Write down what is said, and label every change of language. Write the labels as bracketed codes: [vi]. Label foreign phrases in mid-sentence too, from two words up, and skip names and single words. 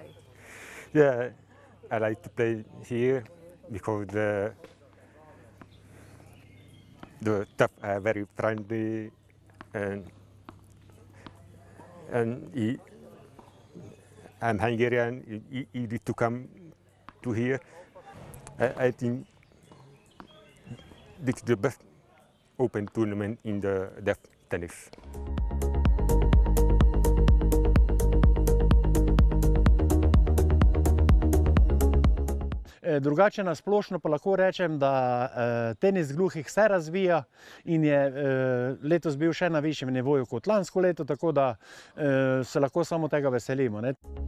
[en] Yeah, I like to play here because the staff are very friendly and I'm Hungarian, easy to come to here. I think this is the best open tournament in the deaf tennis. [sl] Drugače na splošno pa lahko rečem, da tenis gluhih se razvija in je letos bil še na višjem nivoju kot lansko leto, tako da se lahko samo tega veselimo, ne?